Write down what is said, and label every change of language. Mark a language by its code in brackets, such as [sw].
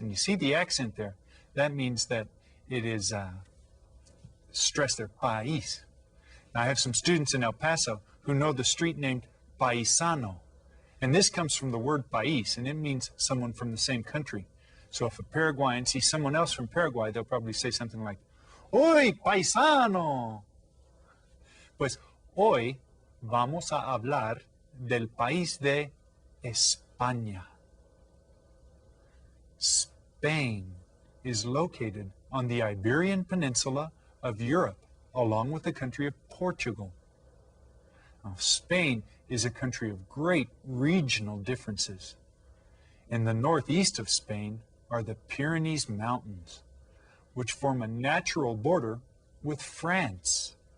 [en] And you see the accent there. That means that it is stressed there, país. Now, I have some students in El Paso who know the street named Paisano. And this comes from the word país, and it means someone from the same country. So if a Paraguayan sees someone else from Paraguay, they'll probably say something like, [es] ¡Hoy, paisano! Pues hoy vamos a hablar del país de España. [en] Spain is located on the Iberian Peninsula of Europe, along with the country of Portugal. Now, Spain is a country of great regional differences. In the northeast of Spain are the Pyrenees Mountains, which form a natural border with France.